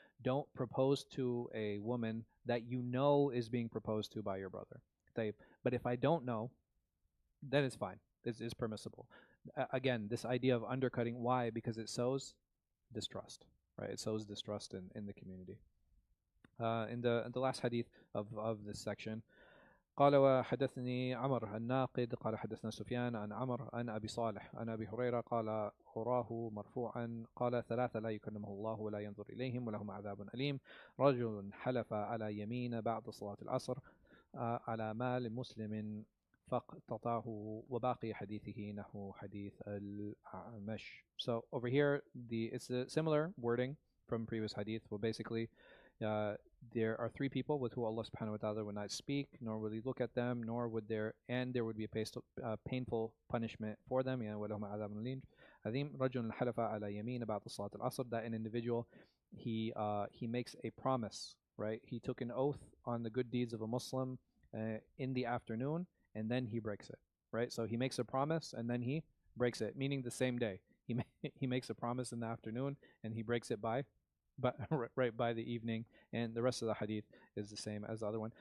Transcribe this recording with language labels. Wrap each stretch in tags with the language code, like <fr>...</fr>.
<en>don't propose to a woman that you know is being proposed to by your brother. But if I don't know, then it's fine. It's permissible. Again, this idea of undercutting, why? Because it sows distrust, right? It sows distrust in the community. In the last hadith of this section,</en> <ar>قال وحدثني عمر الناقد قال حدثنا سفيان عن عمر عن أبي صالح عن أبي هريرة قال أراه مرفوعا قال ثلاثة لا يكلمه الله ولا ينظر إليهم ولهم عذاب أليم رجل حلف على يمين بعد صلاة العصر على مال مسلم فاقتطعه وباقي حديثه نحو حديث الأعمش.</ar> <en>So over here, it's a similar wording from previous hadith. Well, basically, there are three people with who Allah subhanahu wa ta'ala would not speak, nor would he look at them, nor would there would be a painful punishment for them.</en> <ar>وَلَهُمْ عَذَابٌ أَلِيمٌ رَجُلٌ حَلَفَ عَلَى يَمِينٍ بَعْدَ صَلَاةِ الْعَصْرِ,</ar> <en>that an individual, he makes a promise, right? He took an oath on the good deeds of a Muslim in the afternoon, and then he breaks it, right? So he makes a promise and then he breaks it, meaning the same day. He makes a promise in the afternoon and he breaks it right by the evening, and the rest of the hadith is the same as the other one.</en>